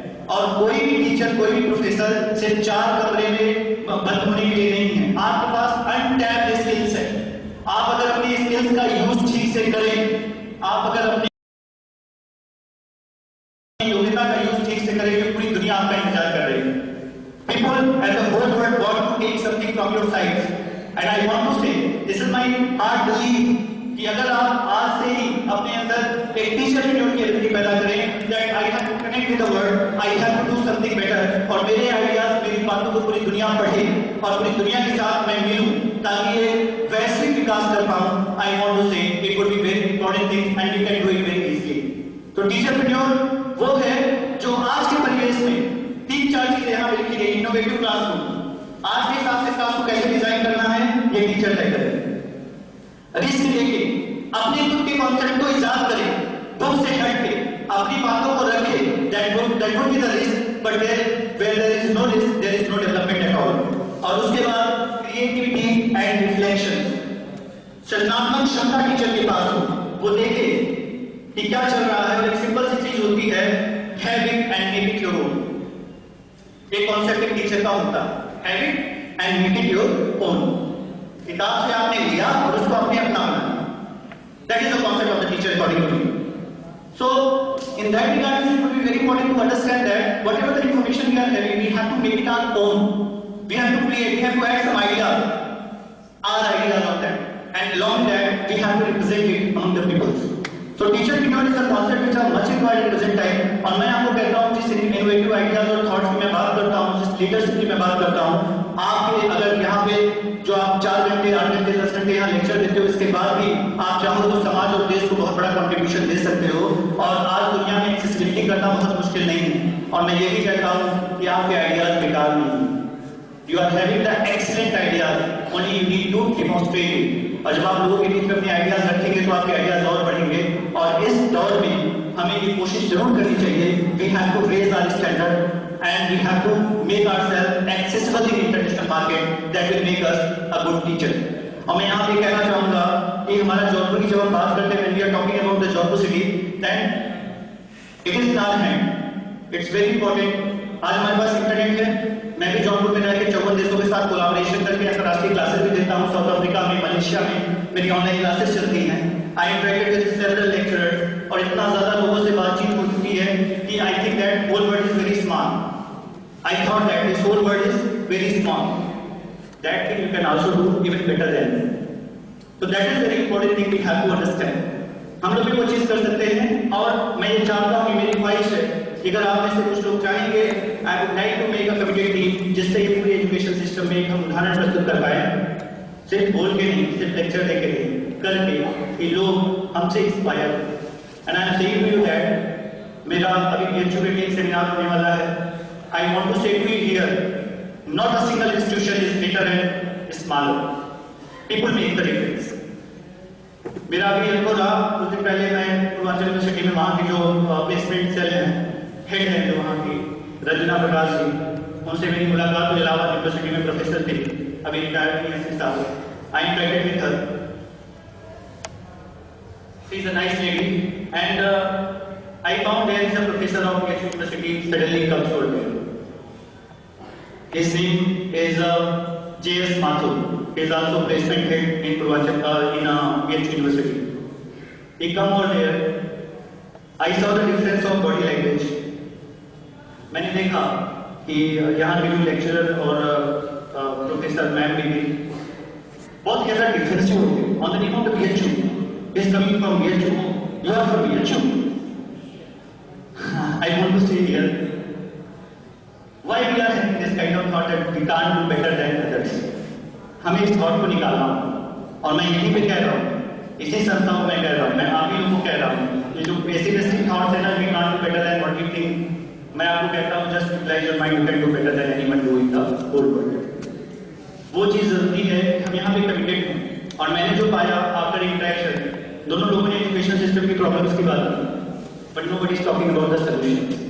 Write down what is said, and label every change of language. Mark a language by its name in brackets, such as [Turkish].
[Hindi] और कोई भी टीचर, कोई भी प्रोफेसर सिर्फ 4 कमरे में बंद होने के लिए नहीं है। आपके पास अनटैप्ड स्किल्स है। आप अगर अपनी स्किल्स का यूज ठीक से करें, आप अगर अपनी योग्यता का यूज ठीक से करेंगे, पूरी दुनिया आपका इंतजार कर रही है। [English] People as a whole world want to take something from your sides, and I want to say, this is my hard belief [Hindi] कि अगर आप आज से ही अपने अंदर एक टीचरप्रेन्योर की एबिलिटी पैदा करें, [English] that I have to connect with the world, I have to do something better, [Hindi] और मेरे आइडियाज, मेरी बातों को पूरी दुनिया पढ़े और पूरी दुनिया के साथ मैं मिलूं, ताकि ये वैश्विक विकास कर पाऊं, [English] I want to say it would be very important thing and we can do it very easily. [Hindi] तो टीचरप्रेन्योर वो है जो आज के परिवेश में 3-4 चीजें यहाँ लिखी गई। इनोवेटिव क्लासरूम, आज के हिसाब से क्लास को कैसे डिजाइन करना है ये टीचर तय करे। रिस्क लेके अपने खुद के कॉन्सेप्ट को इजाद करें, बुक से हट के अपनी बातों को रखे, [English] That would be the risk, but where there is no risk there is no development at all. [Hindi] और उसके बाद क्रिएटिविटी एंड रिफ्लेक्शन, सृजनात्मक क्षमता टीचर के पास हो, वो देखे कि क्या चल रहा है। और एक सिंपल सी चीज होती है, [English] Have it and make it your own. [Hindi] एक कॉन्सेप्ट एक टीचर का होता है, [English] Have it and make it your own. [Hindi] किताब से आपने लिया और उसको अपने अपना बनाया, [English] That is the concept of the teacher according to me. So, in that regard, it would be very important to understand that whatever the information we are having, we have to make it our own. We have to create, we have to add some ideas, our ideas on that, and along with that, we have to represent it among the people. So, teacher tenure is a concept which are much required in present time. [Hindi] और मैं आपको कहता हूँ जिस innovative ideas और thoughts की मैं बात करता हूँ, जिस लीडरशिप की मैं बात करता हूँ, आपके अगर यहाँ पे जो आप 4 घंटे 8 घंटे 10 घंटे यहाँ लेक्चर देते हो, इसके बाद भी आप चाहो तो समाज और देश को बहुत बड़ा कंट्रीब्यूशन दे सकते हो। और आज दुनिया में एक्सेसिबिलिटी करना बहुत मुश्किल नहीं है, और मैं ये भी कहता हूँ कि आपके आइडियाज बेकार नहीं है। [English] You are having the excellent ideas, only you need to demonstrate it. [Hindi] और जब आप लोगों के बीच में अपने आइडियाज रखेंगे तो आपके आइडियाज और बढ़ेंगे। और इस दौर में हमें ये कोशिश जरूर करनी चाहिए, [English] We have to raise our standard and we have to make ourselves accessible in international market that will make us a good teacher. [Hindi] और मैं यहाँ पे कहना चाहूँगा कि हमारा जौनपुर की जब हम बात करते हैं, [English] when we are talking about the Jaunpur city, then it is in our hand. It's very important. [Hindi] आज हमारे पास इंटरनेट है, मैं भी जौनपुर में रहकर 54 देशों के साथ कोलैबोरेशन करके अंतरराष्ट्रीय क्लासेस भी देता हूँ। साउथ अफ्रीका में, मलेशिया में मेरी ऑनलाइन क्लासेस चलती हैं। [English] I interacted with several lecturers [Hindi] और इतना ज्यादा लोगों से बातचीत हो चुकी है कि [English] I think that whole world is very small. I thought that this whole world is very small. That thing you can also do even better than. So that is very important thing we have to understand. [Hindi] हम लोग भी वो चीज कर सकते हैं। और मैं ये चाहता हूँ कि मेरी ख्वाहिश है कि अगर आप में से कुछ लोग चाहेंगे, [English] I would like to make a committed team [Hindi] जिससे ये पूरे एजुकेशन सिस्टम में एक हम उदाहरण प्रस्तुत कर पाए, सिर्फ बोल के नहीं, सिर्फ लेक्चर दे के नहीं, करके कि लोग हमसे inspire. [English] and I am saying to you that [Hindi] मेरा अभी BHU में एक सेमिनार होने वाला है। [English] I want to say to you here, not a single institution is greater and smaller. People make the difference. [Hindi] मेरा अभी अनुभव रहा, कुछ दिन पहले मैं पूर्वांचल यूनिवर्सिटी में वहाँ की जो प्लेसमेंट सेल है, हेड है जो वहाँ की रंजना प्रकाश जी, उनसे मेरी मुलाकात हुई। इलाहाबाद यूनिवर्सिटी में प्रोफेसर थे, अभी रिटायर हुई हैं 6 साल से। [English] I interacted with her. She is a nice lady and I found there is a professor of BHU University suddenly comes over there. His name is J.S. Mathur. He is also placement head in Purvachal in BHU University. He come over there. I saw the difference of body language. [Hindi] मैंने देखा कि यहाँ के जो lecturer और professor ma'am भी बहुत ज़्यादा डिफरेंस हो गए। [English] On the name of the BHU, he is coming from BHU. You are from BHU. I want to say here, why we are having this kind of thought that we can't do better than others. [Hindi] हमें इस thought को निकालना होगा। और मैं यहीं पे कह रहा हूँ, इसी संस्था को मैं कह रहा हूँ, मैं आप ही लोगों को कह रहा हूँ, ये जो पेसिमिस्टिक थॉट्स है ना, [English] we can't do better than what we think, [Hindi] मैं आपको कहता हूँ [English] just utilize your mind, you can do better than anyone do in the whole world. [Hindi] वो चीज़ जरूरी है, हम यहाँ पे कमिटेड हैं। और मैंने जो पाया आफ्टर इंटरेक्शन, दोनों लोगों ने एजुकेशन सिस्टम की प्रॉब्लम्स की बात की, [English] but nobody is talking about the solution.